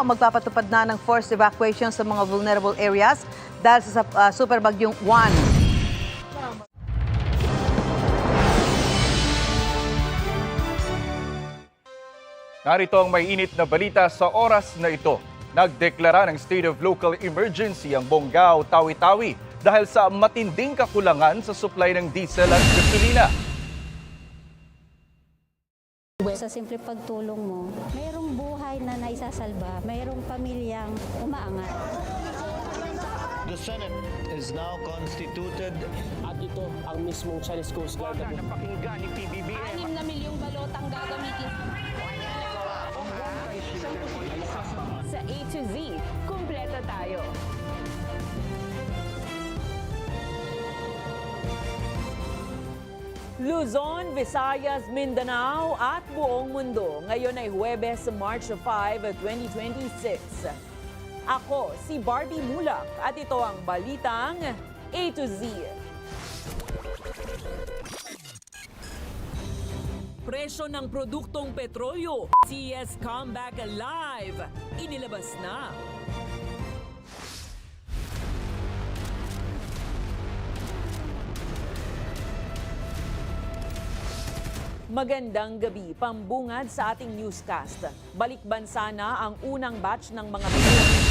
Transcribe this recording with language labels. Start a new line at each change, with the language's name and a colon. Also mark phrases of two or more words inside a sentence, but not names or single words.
Filipino: Magpapatupad na ng
English: forced evacuation
Filipino: sa mga
English: vulnerable areas
Filipino: dahil sa super bagyong Juan. Narito ang may init na balita sa oras na ito. Nagdeklara ng
English: state of local emergency
Filipino: ang Bonggao, Tawi-Tawi dahil sa matinding kakulangan sa supply ng diesel at gasolina. Sa simple pagtulong mo, mayroong buhay na naisasalba, mayroong pamilyang umaangat.
English: The Senate is now constituted.
Filipino: At ito ang mismong Chinese Coast Guard. Napakinggan ni PBBM. 6 na milyong balotang gagamitin. Sa A to Z, kumpleto tayo. Luzon, Visayas, Mindanao at buong mundo. Ngayon ay Huwebes, March 5, 2026. Ako si Barbie Mulak at ito ang balitang A to Z. Presyo ng produktong petrolyo, CS Comeback Alive, inilabas na. Magandang gabi, pambungad sa ating newscast. Balik bansa na ang unang batch ng mga biyon.